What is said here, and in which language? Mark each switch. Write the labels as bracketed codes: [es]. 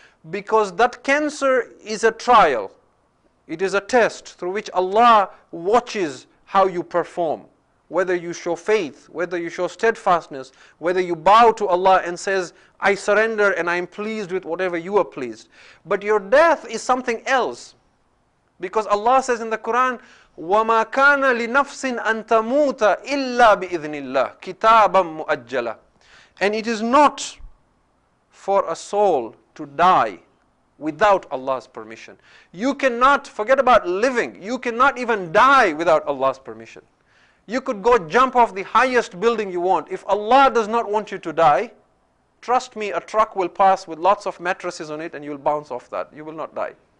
[en] Because that cancer is a trial. It is a test through which Allah watches how you perform. Whether you show faith, whether you show steadfastness, whether you bow to Allah and says, I surrender and I am pleased with whatever you are pleased. But your death is something else. Because Allah says in the Quran, [ar] وَمَا كَانَ لِنَفْسٍ أَن تَمُوتَ إِلَّا بِإِذْنِ اللَّهِ كِتَابًا مُؤَجَّلًا. [en] And it is not for a soul to die without Allah's permission. You cannot, forget about living, you cannot even die without Allah's permission. You could go jump off the highest building you want. If Allah does not want you to die, trust me, a truck will pass with lots of mattresses on it and you'll bounce off that. You will not die.